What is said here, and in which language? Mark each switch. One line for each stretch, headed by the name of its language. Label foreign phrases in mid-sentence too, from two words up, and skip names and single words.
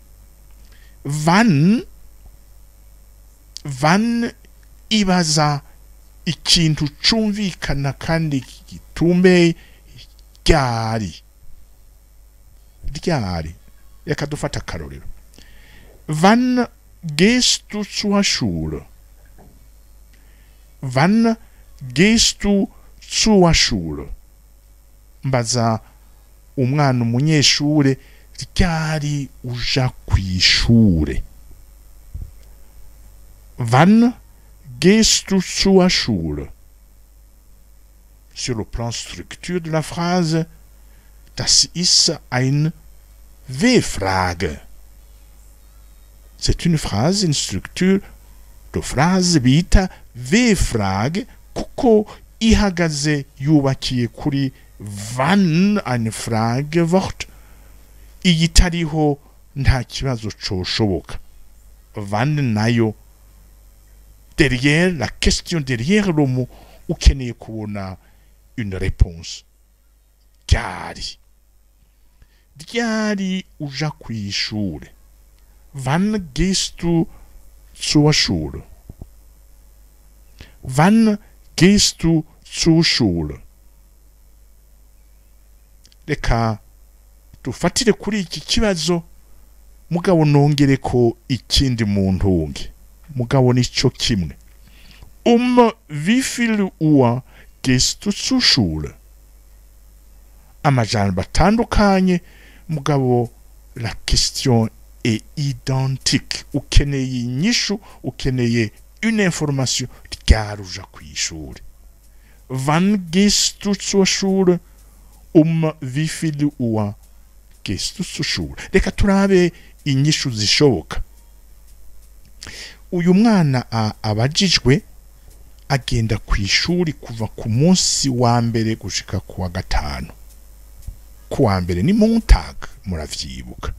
Rundi: Van ibaza ikintu cumvikana kandi gitumbeye ryari. Reka dufata akarorero.
German: Wann gehst du zur Schule? Wann gehst du zur Schule?
Rundi: Mbaza umwana umunyeshure ryari uja kw'ishure.
German: Wann gehst du zur Schule?
French: Sur le plan structure de la phrase,
German: das ist eine W-Frage.
French: C'est une phrase, une structure de phrase
Rundi: bita W-Frage kuko ihagaze yubakiye kuri
German: wann, eine Fragewort,
Rundi: iyitariho nta kibazo coshoboka.
French: Wann nayo derrière la question, derrière le mot,
Rundi: ukeneye kubona
French: une réponse.
Rundi: Ryari uja kw'ishure.
German: Wann gehst du zur Schule? Wann gehst du zur Schule?
Rundi: Reka dufatire kuri iki kibazo mugabo nongere ko ikindi mu ntunge. Mugabo nico kimwe.
German: Wie viel Uhr gehst du zur Schule?
Rundi: Amajambo atandukanye mugabo
French: la question est identique.
Rundi: Ukeneye inyishu, ukeneye
French: une information
Rundi: ryari uja kw'ishure.
German: Wann gehst du zur Schule? Wie viel Uhr gehst du zur Schule?
Rundi: Reka turabe inyishu zishoboka. Uyu mwana abajijwe agenda kw'ishuri kuva ku munsi wa mbere gushika ku wa gatanu. Ku wa mbere ni Montag, muravyibuka.